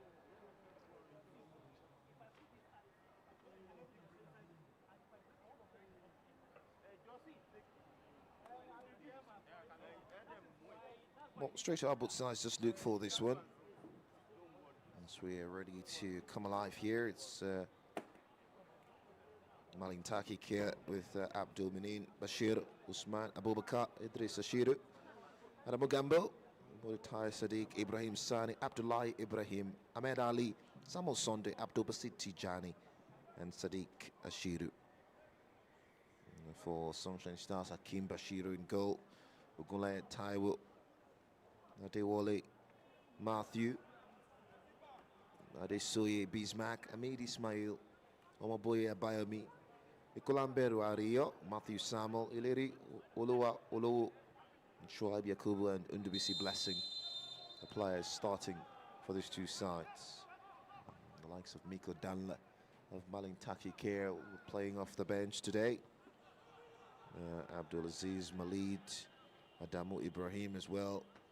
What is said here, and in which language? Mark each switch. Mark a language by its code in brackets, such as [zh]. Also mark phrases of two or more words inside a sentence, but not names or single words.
[en] Well, straight to our both sides, just look for this one as we are ready to come alive here. It's Mailantarki Care with Abdul Minin, Bashir, Usman, Abubakar, Idris Ashiru, Adamu Gambo, Muritai Sadiq, Ibrahim Sani, Abdullahi Ibrahim, Ahmed Ali, Samuel Sonde, Abdul Basit Tijani, and Sadiq Ashiru. For Sunshine Stars, Hakim Bashiru in goal, Ugule Taiwo, Adewale Matthew, Adesoye Bismack, Ahmed Ismail, Omaboye Abayomi, Ikolamberu Ario, Matthew Samuel, Ileri Olowa Olowo, Shoaib Yakubu and Undubisi Blessing, the players starting for these two sides. The likes of Miko Danla of Mailantarki Care playing off the bench today. Abdulaziz Malid, Adamu Ibrahim as well.